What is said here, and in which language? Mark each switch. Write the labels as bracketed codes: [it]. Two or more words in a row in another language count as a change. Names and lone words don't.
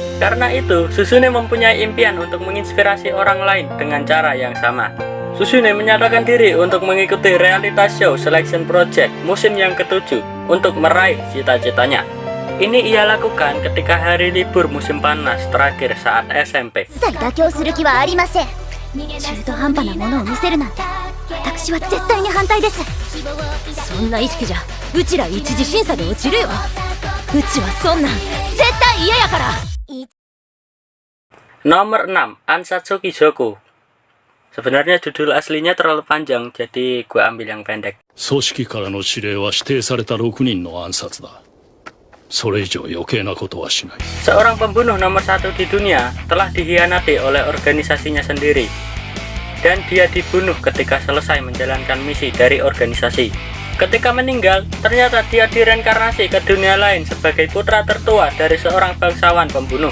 [id] Karena itu, Suzune mempunyai impian untuk menginspirasi orang lain dengan cara yang sama. Suzune menyatakan diri untuk mengikuti realita show Selection Project musim yang ke-7 untuk meraih cita-citanya. Ini ia lakukan ketika hari libur musim panas terakhir saat SMP. [ja] 妥協する気はありません。中途半端なものを見せるなんて私は絶対に反対です。そんな意識じゃうちら一次審査で落ちるよ。うちはそんなん絶対嫌やから。 [id] Nomor 6, Ansatsuki Zoku. Sebenarnya judul aslinya terlalu panjang, jadi gue ambil yang pendek. [ja] 組織からの指令は指定された6人の暗殺だ。それ以上余計なことはしない。 [id] Seorang pembunuh nomor 1 di dunia telah dikhianati oleh organisasinya sendiri, dan dia dibunuh ketika selesai menjalankan misi dari organisasi. Ketika meninggal, ternyata dia direinkarnasi ke dunia lain sebagai putra tertua dari seorang bangsawan pembunuh.